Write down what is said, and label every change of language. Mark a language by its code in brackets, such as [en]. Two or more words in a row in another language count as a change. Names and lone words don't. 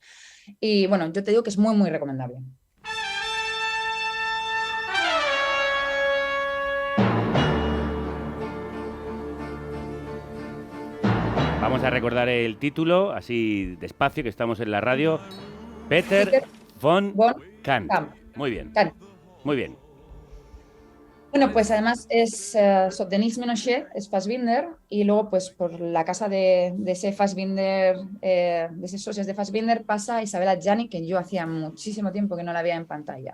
[es] Y bueno, yo te digo que es muy, muy recomendable. Vamos a recordar el título, así despacio, que estamos en la radio. Peter von Kamp. Muy bien. Muy bien. Bueno, pues además es Denis Ménochet, es Fassbinder, y luego pues por la casa de ese Fassbinder, de esos socios de Fassbinder, pasa Isabella Gianni, que yo hacía muchísimo tiempo que no la veía en pantalla.